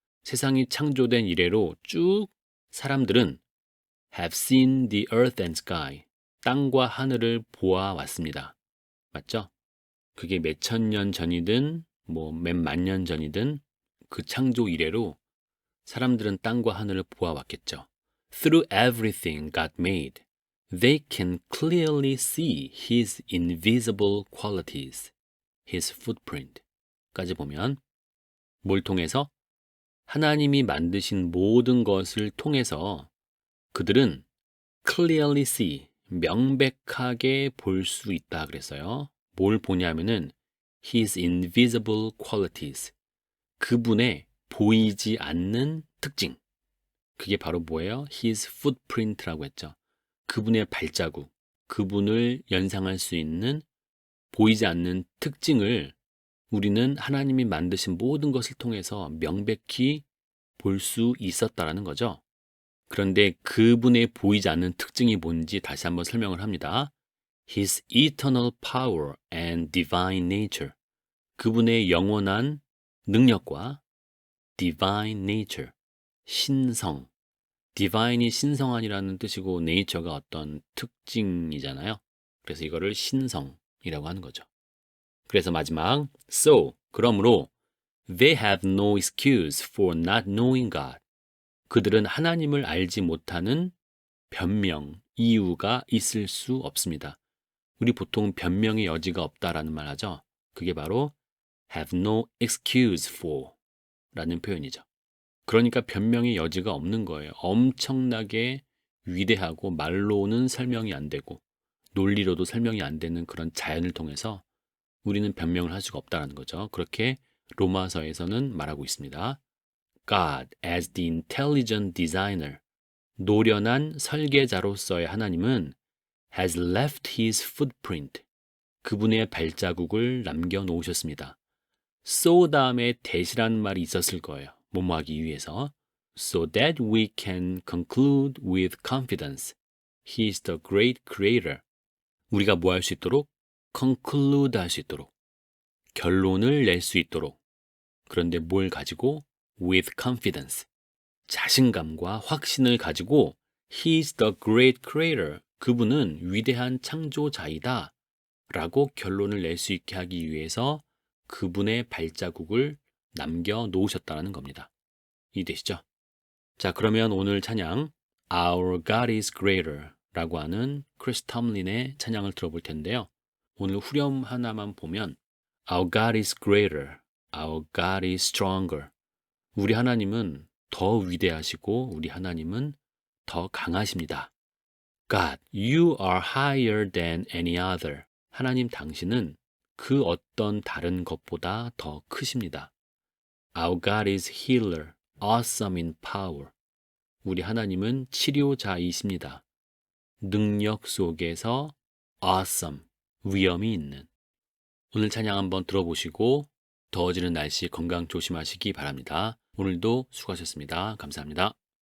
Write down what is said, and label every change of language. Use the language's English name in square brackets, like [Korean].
[Korean] 세상이 창조된 이래로 쭉 사람들은 [English] have seen the earth and sky. [Korean] 땅과 하늘을 보아왔습니다. 맞죠? 그게 몇 천 년 전이든 뭐 몇 만 년 전이든 그 창조 이래로 사람들은 땅과 하늘을 보아왔겠죠. [English] Through everything God made, they can clearly see His invisible qualities. his footprint [Korean] 까지 보면 뭘 통해서? 하나님이 만드신 모든 것을 통해서 그들은 [English] clearly see, [Korean] 명백하게 볼 수 있다 그랬어요. 뭘 보냐면은 [English] his invisible qualities, [Korean] 그분의 보이지 않는 특징. 그게 바로 뭐예요? [English] his footprint [Korean] 라고 했죠. 그분의 발자국, 그분을 연상할 수 있는 보이지 않는 특징을 우리는 하나님이 만드신 모든 것을 통해서 명백히 볼 수 있었다라는 거죠. 그런데 그분의 보이지 않는 특징이 뭔지 다시 한번 설명을 합니다. [English] His eternal power and divine nature. [Korean] 그분의 영원한 능력과 [English] divine nature, [Korean] 신성. divine이 신성한이라는 뜻이고 nature가 어떤 특징이잖아요. 그래서 이거를 신성이라고 하는 거죠. 그래서 마지막 [English] so, [Korean] 그러므로 [English] they have no excuse for not knowing God. [Korean] 그들은 하나님을 알지 못하는 변명, 이유가 있을 수 없습니다. 우리 보통 변명의 여지가 없다라는 말 하죠. 그게 바로 [English] have no excuse for [Korean] 라는 표현이죠. 그러니까 변명의 여지가 없는 거예요. 엄청나게 위대하고 말로는 설명이 안 되고 논리로도 설명이 안 되는 그런 자연을 통해서 우리는 변명을 할 수가 없다는 거죠. 그렇게 로마서에서는 말하고 있습니다. [English] God as the intelligent designer, [Korean] 노련한 설계자로서의 하나님은 [English] has left his footprint, [Korean] 그분의 발자국을 남겨놓으셨습니다. so 다음에 that이라는 말이 있었을 거예요. 뭐뭐 하기 위해서. [English] So that we can conclude with confidence. He is the great creator. [Korean] 우리가 뭐 할 수 있도록? conclude 할 수 있도록. 결론을 낼 수 있도록. 그런데 뭘 가지고? [English] with confidence. [Korean] 자신감과 확신을 가지고 [English] He is the great creator. [Korean] 그분은 위대한 창조자이다. 라고 결론을 낼 수 있게 하기 위해서 그분의 발자국을 남겨놓으셨다는 겁니다. 이해되시죠? 자, 그러면 오늘 찬양 Our God is Greater 라고 하는 크리스 텀린의 찬양을 들어볼 텐데요. 오늘 후렴 하나만 보면 [English] Our God is greater, Our God is stronger. [Korean] 우리 하나님은 더 위대하시고 우리 하나님은 더 강하십니다. [English] God, you are higher than any other. [Korean] 하나님 당신은 그 어떤 다른 것보다 더 크십니다. [English] Our God is healer, awesome in power. [Korean] 우리 하나님은 치료자이십니다. 능력 속에서 awesome, 위엄이 있는. 오늘 찬양 한번 들어보시고 더워지는 날씨 건강 조심하시기 바랍니다. 오늘도 수고하셨습니다. 감사합니다.